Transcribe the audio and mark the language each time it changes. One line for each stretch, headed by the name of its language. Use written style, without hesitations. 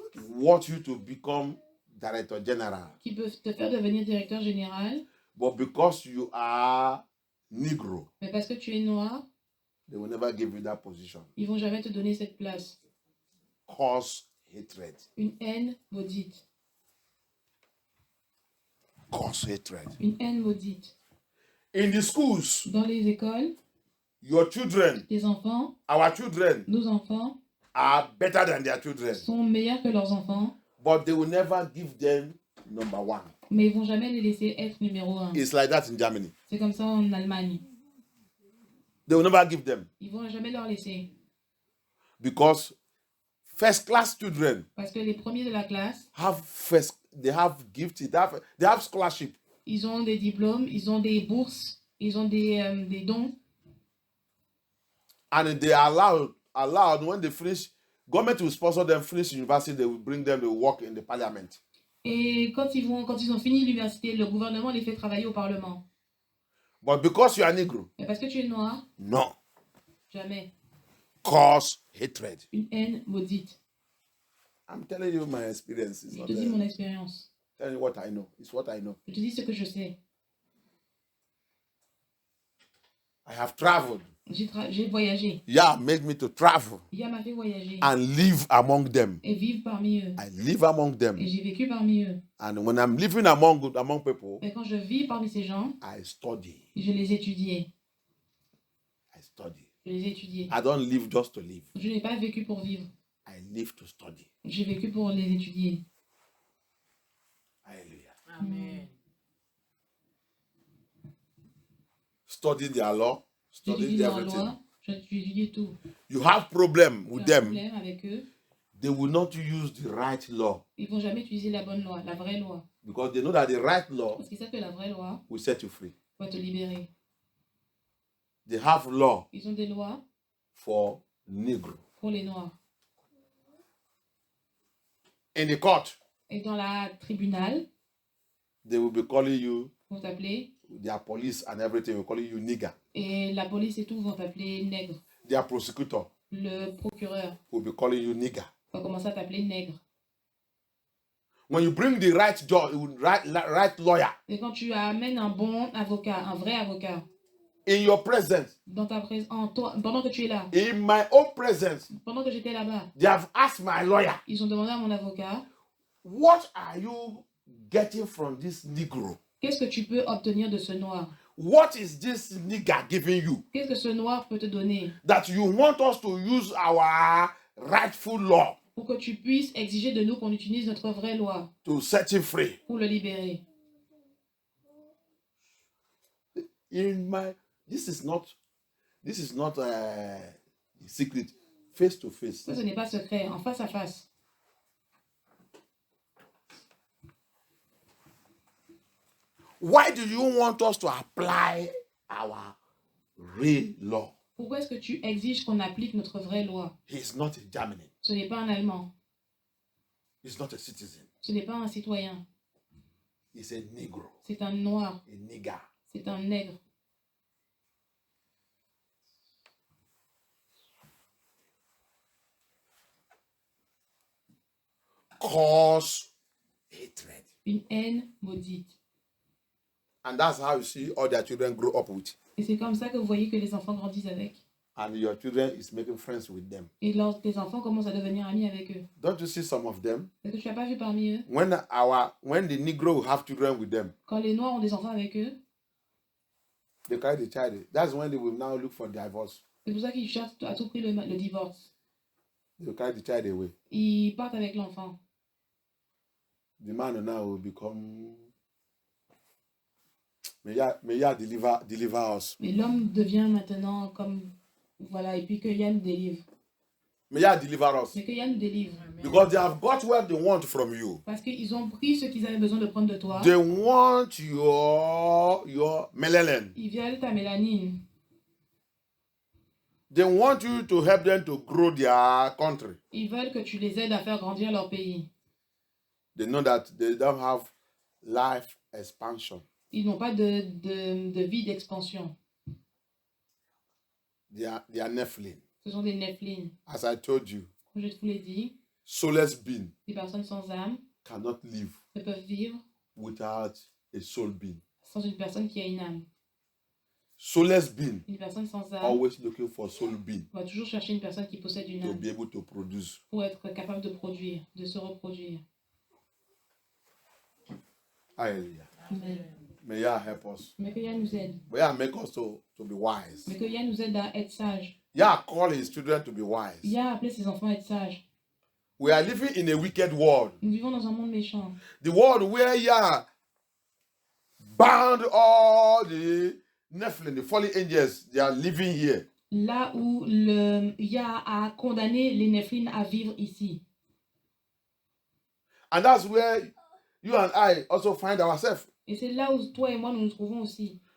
English: Want you to become director general.
French: Qui peuvent te faire devenir directeur général.
English: But because you are Negro.
French: Mais parce que tu es noir.
English: They will never give you that position.
French: Ils vont jamais te donner cette place.
English: Cause hatred.
French: Une haine maudite.
English: Cause hatred.
French: Une haine maudite.
English: In the schools.
French: Dans les écoles.
English: Your children.
French: Tes enfants.
English: Our children.
French: Nos enfants.
English: Are better than their children.
French: Sont meilleurs que leurs enfants.
English: But they will never give them number one.
French: Mais ils vont jamais les laisser être numéro 1.
English: It's like that in Germany.
French: C'est comme ça en Allemagne.
English: They will never give them.
French: Ils vont jamais leur laisser.
English: Because first class children.
French: Parce que les premiers de la classe.
English: They have gifts. They have scholarship.
French: Ils ont des diplômes. Ils ont des bourses. Ils ont des dons.
English: And they are allowed when they finish. Government will sponsor them. Finish university. They will bring them to work in the parliament.
French: Et quand ils ont fini l'université, le gouvernement les fait travailler au Parlement.
English: But because you are Negro.
French: Mais parce que tu es noir.
English: No.
French: Jamais.
English: Cause hatred.
French: Une haine maudite.
English: I'm telling you my experience.
French: Je te dis mon expérience.
English: Tell you what I know. It's what I know.
French: Je te dis ce que je sais.
English: I have traveled.
French: J'ai voyagé.
English: Yah made me to travel
French: Yah m'a fait voyager
English: and live among them.
French: et vivre parmi eux.
English: I live among them.
French: Et j'ai vécu parmi eux.
English: And when I'm living among people,
French: Et quand je vis parmi ces gens,
English: I study.
French: je les étudiais.
English: I study.
French: Je les étudiais.
English: I don't live just to live.
French: Je n'ai pas vécu pour vivre.
English: I live to study.
French: J'ai vécu pour les étudier. Hallelujah. Amen.
English: Study their law. Study
French: J'étudie leur
English: everything.
French: loi. J'étudie tout.
English: You have problem
French: Tu
English: with
French: as un
English: them.
French: problème avec eux.
English: They will not use the right law
French: Ils vont jamais utiliser la bonne loi, la vraie loi.
English: because they know that the right law
French: Parce qu'ils savent que la vraie loi
English: will set you free.
French: va te libérer.
English: They have law
French: Ils ont des lois
English: for Negro.
French: pour les Noirs.
English: In the court,
French: Et dans la tribunal,
English: they will be calling you,
French: vont t'appeler.
English: their police and everything will call you nigger.
French: Et la police et tout vont t'appeler nègre.
English: Their prosecutor
French: Le procureur
English: will be calling you nigger.
French: va commencer à t'appeler nègre.
English: When you bring the right judge, right lawyer
French: Et quand tu amènes un bon avocat, un vrai avocat,
English: in your presence,
French: dans ta pendant que tu es là,
English: in my own presence,
French: pendant que j'étais là-bas,
English: they have asked my lawyer,
French: ils ont demandé à mon avocat,
English: what are you getting from this Negro?
French: qu'est-ce que tu peux obtenir de ce noir?
English: What is this nigger giving you
French: Qu'est-ce que ce noir peut te donner
English: that you want us to use our rightful law
French: pour que tu puisses exiger de nous qu'on utilise notre vraie loi
English: to set him free?
French: pour le libérer?
English: This is not a secret. Face to face.
French: Ça, ce n'est pas secret, en face à face.
English: Why do you want us to apply our real law?
French: Pourquoi est-ce que tu exiges qu'on applique notre vraie loi?
English: He's not in Germany.
French: Ce n'est pas un Allemand,
English: He's not a citizen.
French: ce n'est pas un citoyen,
English: He's a Negro,
French: c'est un noir,
English: a nigger.
French: c'est un nègre.
English: Cause hatred.
French: Une haine maudite.
English: And that's how you see all their children grow up with.
French: Et c'est comme ça que vous voyez que les enfants grandissent avec.
English: And your children is making friends with them.
French: Et tes enfants commencent à devenir amis avec eux.
English: Don't you see some of them?
French: Est-ce que tu n'as pas vu parmi eux?
English: When the Negro will have children with them,
French: Quand les Noirs ont des enfants avec eux,
English: they carry the child. That's when they will now look for divorce.
French: c'est pour ça qu'ils cherchent à tout prix le divorce.
English: They will carry the child away.
French: Ils partent avec l'enfant.
English: The man now will become. May Yah deliver us.
French: Mais l'homme devient maintenant comme... Voilà, et puis que Yah nous délivre.
English: May Yah deliver us.
French: Mais que Yah nous délivre.
English: Because they have got what they want from you.
French: Parce qu'ils ont pris ce qu'ils avaient besoin de prendre de toi.
English: They want your melanin.
French: Ils veulent ta mélanine.
English: They want you to help them to grow their country.
French: Ils veulent que tu les aides à faire grandir leur pays.
English: They know that they don't have life expansion.
French: Ils n'ont pas de vie d'expansion.
English: They are Nephilim.
French: Ce sont des Nephilim.
English: As I told you,
French: Comme je vous l'ai dit,
English: soulless being
French: des personnes sans âme
English: cannot live
French: ne peuvent vivre
English: without a soul being.
French: sans une personne qui a une âme.
English: Soulless being
French: Une personne sans âme
English: always looking for soul being
French: va toujours chercher une personne qui possède une
English: to
French: âme
English: be able to produce.
French: pour être capable de produire, de se reproduire. Hallelujah. Amen.
English: May Yah help us.
French: Mais que Yah nous aide.
English: May Yah make us to be wise.
French: Mais que Yah nous aide à être sages.
English: Yah call his children to be wise.
French: Yah a appelé ses enfants à être sages.
English: We are living in a wicked world.
French: Nous vivons dans un monde méchant.
English: The world where Yah bound all the Nephilim, the fallen angels, they are living here.
French: Là où Yah a condamné les Nephilim à vivre ici.
English: And that's where you and I also find ourselves.
French: Et c'est là où toi et moi nous nous trouvons aussi.